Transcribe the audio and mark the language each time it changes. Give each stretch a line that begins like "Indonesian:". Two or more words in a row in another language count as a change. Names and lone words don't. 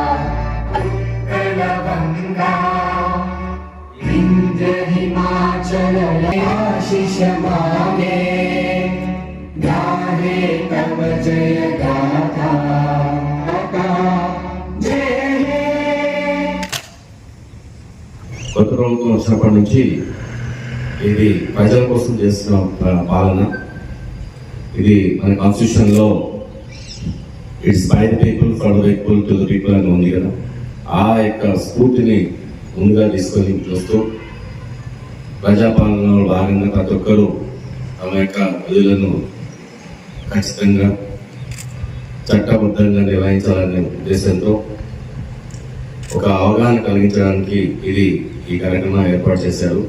Bangla: উৎকলগঙ্গা বিন্ধ্য হিমাচল আশীষ মাঙ্গে গাহে তব জয় গাথা জয় হে
Telugu: కొత్త ప్రభుత్వం వచ్చినప్పటి నుంచి ఇది ప్రజల కోసం చేస్తున్న పాలన. ఇది మన కాన్స్టిట్యూషన్లో
English: it's by the people for the people to the people
Telugu: అని ఉంది కదా. ఆ యొక్క స్ఫూర్తిని ముందుగా తీసుకొని చూస్తూ ప్రజాపాలనలో భాగంగా ప్రతి ఒక్కరూ తమ యొక్క విధులను ఖచ్చితంగా చట్టబద్ధంగా నిర్వహించాలనే ఉద్దేశంతో ఒక అవగాహన కలిగించడానికి ఈ కార్యక్రమం ఏర్పాటు చేశారు.